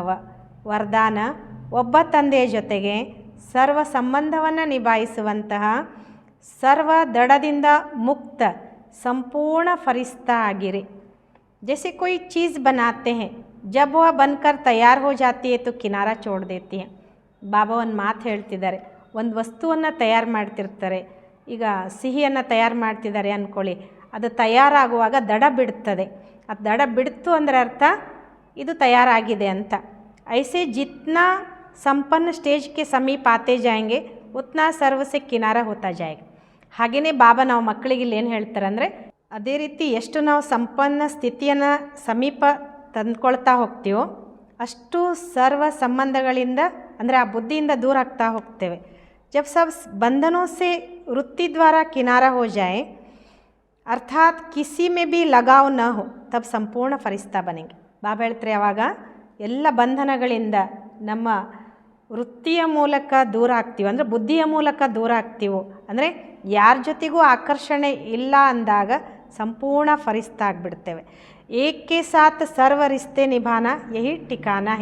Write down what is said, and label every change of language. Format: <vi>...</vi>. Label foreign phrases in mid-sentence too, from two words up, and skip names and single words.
<kn>ವರದಾನ, ಒಬ್ಬ ತಂದೆಯ ಜೊತೆಗೆ ಸರ್ವ ಸಂಬಂಧವನ್ನು ನಿಭಾಯಿಸುವಂತಹ ಸರ್ವ ದಡದಿಂದ ಮುಕ್ತ ಸಂಪೂರ್ಣ ಫರಿಶ್ತಾ ಆಗಿರಿ।</kn> <hi>जैसे कोई चीज़ बनाते हैं, जब वह बनकर तैयार हो जाती है तो किनारा छोड़ देती है।</hi> <kn>ಬಾಬಾ ಒಂದು ಮಾತು ಹೇಳ್ತಿದ್ದಾರೆ, ಒಂದು ವಸ್ತುವನ್ನು ತಯಾರು ಮಾಡ್ತಿರ್ತಾರೆ, ಈಗ ಸಿಹಿಯನ್ನು ತಯಾರು ಮಾಡ್ತಿದ್ದಾರೆ ಅಂದ್ಕೊಳ್ಳಿ, ಅದು ತಯಾರಾಗುವಾಗ ದಡ ಬಿಡ್ತದೆ, ಅದು ದಡ ಬಿಡ್ತು ಅಂದರೆ ಅರ್ಥ ಇದು ತಯಾರಾಗಿದೆ ಅಂತ।</kn> <hi>ऐसे जितना संपन्न स्टेज के समीप आते जाएंगे उतना सर्व से किनारा होता जाएगा।</hi> <kn>ಹಾಗೆಯೇ ಬಾಬಾ ನಾವು ಮಕ್ಕಳಿಗೆ ಇಲ್ಲಿ ಏನು ಹೇಳ್ತಾರೆ ಅಂದರೆ, ಅದೇ ರೀತಿ ಎಷ್ಟು ನಾವು ಸಂಪನ್ನ ಸ್ಥಿತಿಯನ್ನು ಸಮೀಪ ತಂದ್ಕೊಳ್ತಾ ಹೋಗ್ತೀವೋ ಅಷ್ಟು ಸರ್ವ ಸಂಬಂಧಗಳಿಂದ ಅಂದರೆ ಆ ಬುದ್ಧಿಯಿಂದ ದೂರ ಆಗ್ತಾ ಹೋಗ್ತೇವೆ।</kn> <hi>जब सब बंधनों से वृत्ति द्वारा किनारा हो जाए अर्थात किसी में भी लगाव न हो तब संपूर्ण फरिश्ता बनेंगे।</hi> <kn>ಬಾಬಾ ಹೇಳ್ತಾರೆ ಯಾವಾಗ ಎಲ್ಲ ಬಂಧನಗಳಿಂದ ನಮ್ಮ ವೃತ್ತಿಯ ಮೂಲಕ ದೂರ ಆಗ್ತೀವಿ ಅಂದರೆ ಬುದ್ಧಿಯ ಮೂಲಕ ದೂರ ಆಗ್ತೀವೋ ಅಂದರೆ ಯಾರ ಜೊತೆಗೂ ಆಕರ್ಷಣೆ ಇಲ್ಲ ಅಂದಾಗ ಸಂಪೂರ್ಣ ಫರಿಸ್ತಾ ಆಗಿಬಿಡ್ತೇವೆ।</kn> <hi>एके साथ सर्व रिश्ते निभाना यही ठिकाना है।</hi>